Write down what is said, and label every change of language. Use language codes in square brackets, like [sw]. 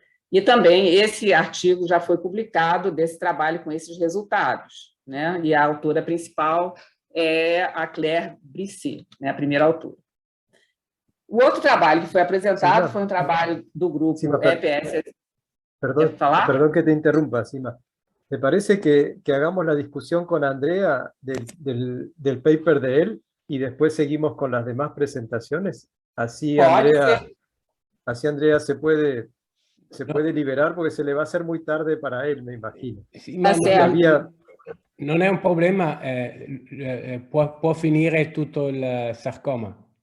[pt] E também esse artigo já foi publicado desse trabalho com esses resultados, né? E a autora principal é a Claire Brisset, né? A primeira autora. O outro trabalho que foi apresentado foi um trabalho do grupo EPS. [es] Perdón que te interrumpa, Sima. ¿Te parece que hagamos la discusión con Andrea del paper de él y después seguimos con las demás presentaciones? Así Andrea se puede liberar porque se le va a hacer muy tarde para él, me imagino. [it] Sì, ma non è un problema, può finire tutto il sarcoma.